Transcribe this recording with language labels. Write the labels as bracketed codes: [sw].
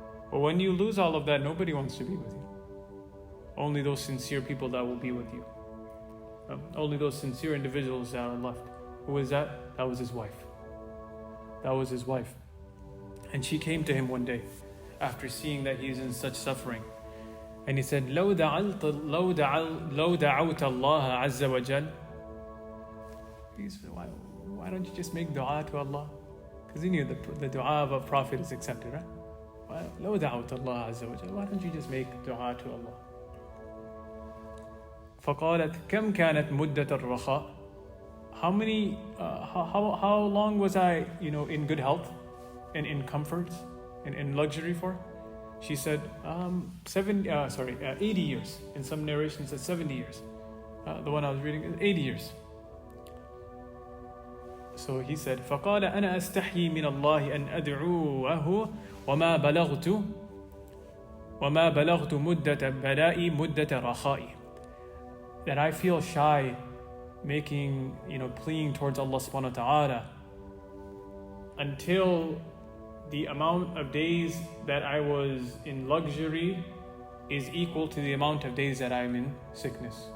[en] But when you lose all of that, nobody wants to be with you. Only those sincere people that will be with you. Only those sincere individuals that are left. Who is that? That was his wife. That was his wife. And she came to him one day after seeing that he's in such suffering. And he said, [ar] لو دعوت الله عز وجل. [en] He said, why don't you just make dua to Allah? Because he knew the dua of a prophet is accepted, right? [ar] لو دعوت الله عز وجل. [en] Why don't you just make dua to Allah? [ar] فقالت كم كانت مدة الرخاء. [en] How long was I in good health and in comforts and in luxury for? She said 80 years. In some narrations said 70 years. The one I was reading is 80 years. So he said [ar] فقال أنا أستحيي من الله أن أدعوه وما بلغت مدة بلائي مدة رخائي. [en] That I feel shy making, pleading towards Allah subhanahu wa ta'ala until the amount of days that I was in luxury is equal to the amount of days that I'm in sickness.